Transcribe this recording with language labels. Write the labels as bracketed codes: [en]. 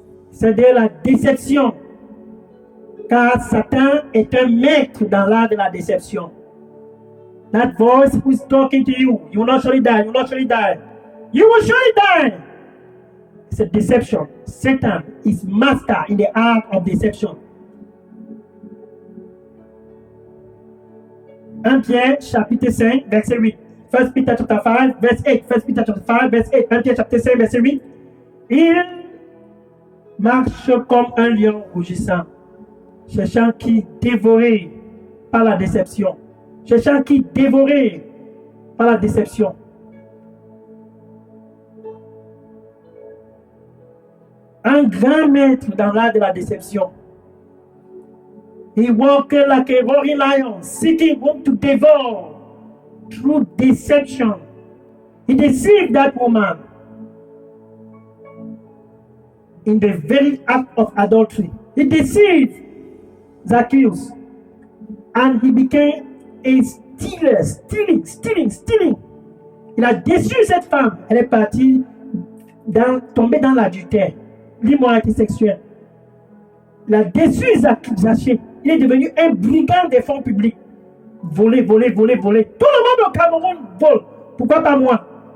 [fr] C'est de la déception. Car Satan est un maître dans l'art de la déception. [en] That voice who is talking to you, you will not surely die, you will not surely die. You will surely die. It's a deception. Satan is master in the art of deception. [fr] 1 Pierre chapitre 5, verset 8. [en] 1 Peter chapter 5, verse 8. 1 Peter chapter 5, verse 8. [fr] 1 Pierre chapitre 5, verset 8. Il marche comme un lion rougissant, cherchant qui dévoré par la déception. Cherchant qui dévoré par la déception. Un grand maître dans l'art de la déception. [en] He walked like a roaring lion, seeking whom to devour through deception. He deceived that woman in the very act of adultery. He deceived Zacchaeus, and he became a stealer, stealing. [fr] Il a déçu cette femme. Elle est partie tomber dans l'adultère, l'immoralité sexuelle. Il a déçu Zachée. Il est devenu un brigand des fonds publics. Voler. Tout le monde au Cameroun vole. Pourquoi pas moi?